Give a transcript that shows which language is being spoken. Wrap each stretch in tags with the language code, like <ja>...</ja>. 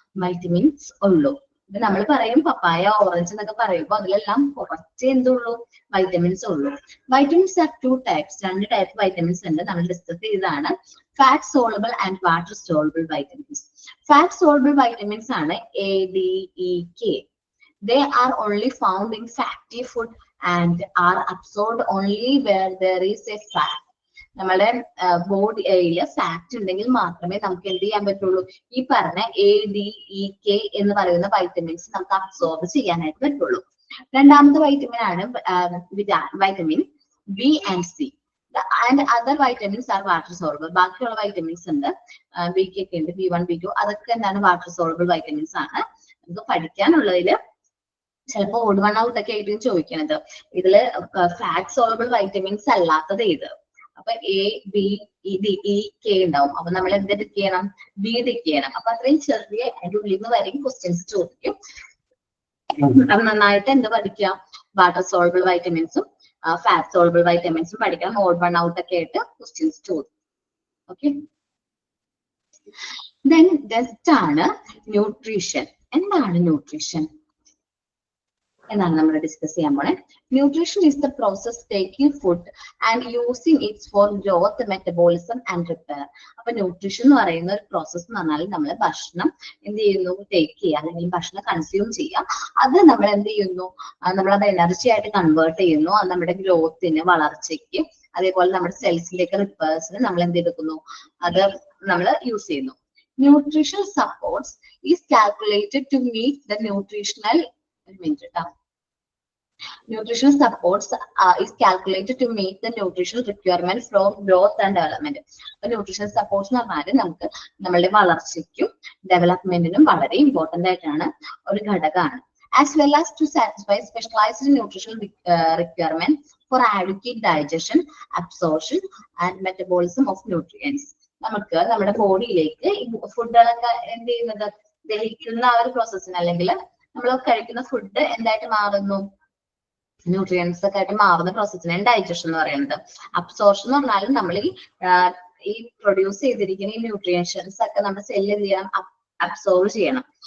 <ml>Vitamins ഉള്ളൂ. ഇപ്പൊ നമ്മൾ പറയും പപ്പായ, ഓറഞ്ച് എന്നൊക്കെ പറയുമ്പോൾ അതിലെല്ലാം കുറച്ച് എന്തുള്ളൂ? വൈറ്റമിൻസ് ഉള്ളൂ.</ml> <en>Vitamins are 2 types.</en> <ml>2 type vitamins ഉണ്ട്, നമ്മൾ ഡിസ്കസ് ചെയ്തതാണ്. Fat soluble and water soluble vitamins. Fat soluble vitamins ആണ് A, D, E, K.</ml> <en>They are only found in fatty food and are absorbed only where there is a fat.</en> <ml>നമ്മുടെ ബോഡിയില് fat ഉണ്ടെങ്കിൽ മാത്രമേ നമുക്ക് എന്ത് ചെയ്യാൻ പറ്റുള്ളൂ? ഈ പറഞ്ഞ A, D, E, K എന്ന് പറയുന്ന വൈറ്റമിൻസ് നമുക്ക് അബ്സോർബ് ചെയ്യാനായിട്ട് പറ്റുള്ളൂ. രണ്ടാമത്തെ വൈറ്റമിൻ ആണ് vitamin B and C.</ml> <en>And other vitamins are water soluble.</en> <ml>ബാക്കിയുള്ള വൈറ്റമിൻസ് ഉണ്ട്, B ഒക്കെ ഉണ്ട്, B1, B2, അതൊക്കെ എന്താണ്? വാട്ടർ സോളബിൾ വൈറ്റമിൻസ് ആണ്. നമുക്ക് പഠിക്കാനുള്ളതില് ചിലപ്പോൾ ഓഡ് വൺ ഔട്ട് ഒക്കെ ആയിട്ടും ചോദിക്കണത്. ഇതില് ഫാറ്റ് സോളബിൾ വൈറ്റമിൻസ് അല്ലാത്തത് ഏത്? അപ്പൊ A, B, E, K ഉണ്ടാവും. അപ്പൊ നമ്മൾ എന്ത് ടിക്ക് ചെയ്യണം? B ടിക്ക് ചെയ്യണം. അപ്പൊ അത്രയും ചെറിയ അതിന്റെ ഉള്ളിൽ നിന്ന് വരെയും ക്വസ്റ്റ്യൻസ് ചോദിക്കും. അത് നന്നായിട്ട് എന്ത് പഠിക്കാം? വാട്ടർ സോളബിൾ വൈറ്റമിൻസും ഫാറ്റ് സോളബിൾ വൈറ്റമിൻസും പഠിക്കണം. ഓഡ് വൺ ഔട്ട് ഒക്കെ ആയിട്ട് ക്വസ്റ്റ്യൻസ് ചോദിക്കും. ഓക്കെ, നെക്സ്റ്റ് ആണ് ന്യൂട്രീഷൻ. എന്താണ് ന്യൂട്രീഷൻ? എന്നാണ് നമ്മൾ ഡിസ്കസ് ചെയ്യാൻ പോണേ.</ml> <en>Nutrition is the process taking food and using its for growth, metabolism and repair.</en> <ml>അപ്പൊ ന്യൂട്രീഷൻ എന്ന് പറയുന്ന ഒരു പ്രോസസ് എന്ന് പറഞ്ഞാൽ നമ്മൾ ഭക്ഷണം എന്ത് ചെയ്യുന്നു, ടേക്ക് ചെയ്യുക അല്ലെങ്കിൽ ഭക്ഷണം കൺസ്യൂം ചെയ്യുക. അത് നമ്മൾ എന്ത് ചെയ്യുന്നു, നമ്മളത് എനർജി ആയിട്ട് കൺവേർട്ട് ചെയ്യുന്നു. അത് നമ്മുടെ ഗ്രോത്തിന്, വളർച്ചയ്ക്ക്, അതേപോലെ നമ്മുടെ സെൽസിലേക്ക് റിപ്പയർസിന് നമ്മൾ എന്ത് എടുക്കുന്നു, അത് നമ്മൾ യൂസ് ചെയ്യുന്നു.</ml> <en>Nutritional supports is calculated to meet the nutritional nutritional supports is calculated to meet the nutritional requirements for growth and development.</en> <ml>അപ്പോൾ nutritional supports എന്ന് പറഞ്ഞാൽ നമുക്ക് നമ്മളുടെ വളർച്ചയ്ക്കും ഡെവലപ്മെന്റിനും വളരെ ഇമ്പോർട്ടന്റ് ആയിട്ടാണ് ഒരു ഘടകമാണ്.</ml> <en>As well as to satisfy specialized nutritional requirements for adequate digestion, absorption and metabolism of nutrients.</en> <ml>നമുക്ക് നമ്മുടെ ബോഡിയിലേക്ക് ഫുഡുകളൊക്കെ എന്ത് ചെയ്യുന്നത്, ദഹിക്കുന്ന ആ ഒരു പ്രോസസ്സിന് അല്ലെങ്കിൽ നമ്മൾ കഴിക്കുന്ന ഫുഡ് എന്തായിട്ട് മാറുന്നു, ന്യൂട്രിയൻസ് ഒക്കെ ആയിട്ട് മാറുന്ന പ്രോസസ്സിനാണ് ഡൈജഷൻ എന്ന് പറയുന്നത്. അബ്സോർഷൻ എന്ന് പറഞ്ഞാലും നമ്മൾ ഈ പ്രൊഡ്യൂസ് ചെയ്തിരിക്കുന്ന ഈ ന്യൂട്രിയൻസ് ഒക്കെ നമ്മുടെ സെല്ല് എന്ത് ചെയ്യണം, അബ്സോർവ് ചെയ്യണം.</ml>